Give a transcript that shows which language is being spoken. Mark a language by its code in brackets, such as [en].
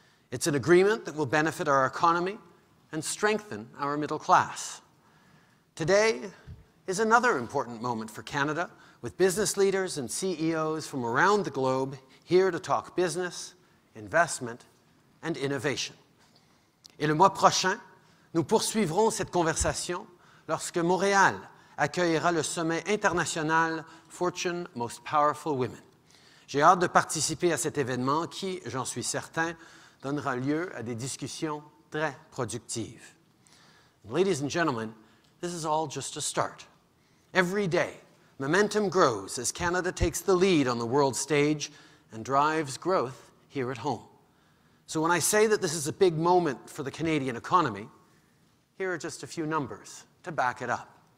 [en] It's an agreement that will benefit our economy and strengthen our middle class. Today is another important moment for Canada, with business leaders and CEOs from around the globe here to talk business, investment, and innovation. [fr] Et le mois prochain, nous poursuivrons cette conversation lorsque Montréal accueillera le sommet international Fortune Most Powerful Women. J'ai hâte de participer à cet événement qui, j'en suis certain, donnera lieu à des discussions très productives. [en] Ladies and gentlemen, this is all just a start. Every day, momentum grows as Canada takes the lead on the world stage and drives growth here at home. So when I say that this is a big moment for the Canadian economy, here are just a few numbers to back it up.